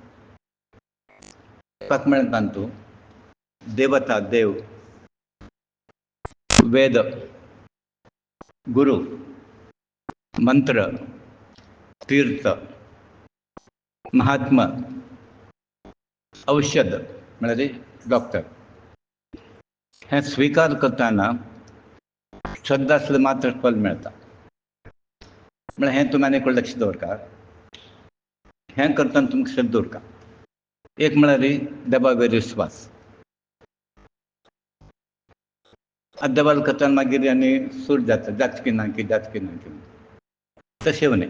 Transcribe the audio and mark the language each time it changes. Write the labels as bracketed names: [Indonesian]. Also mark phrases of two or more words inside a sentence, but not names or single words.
[Marathi] पाक म्हणतात तो देवता, देव, वेद, गुरु, मंत्र, तीर्थ, महात्मा, औषध म्हणजे डॉक्टर. हे स्वीकार करताना श्रद्धा असलं मात्र फल मिळतं. [Konkani] म्हणजे हें तुम्ही आनीक लक्ष दवरका. हें करताना तुमकां श्रद्धा उरका. एक म्हळ्यार देवावेर विश्वास. देवाल करताना मागीर आनी सूट जाता की ना की तशें न्ही.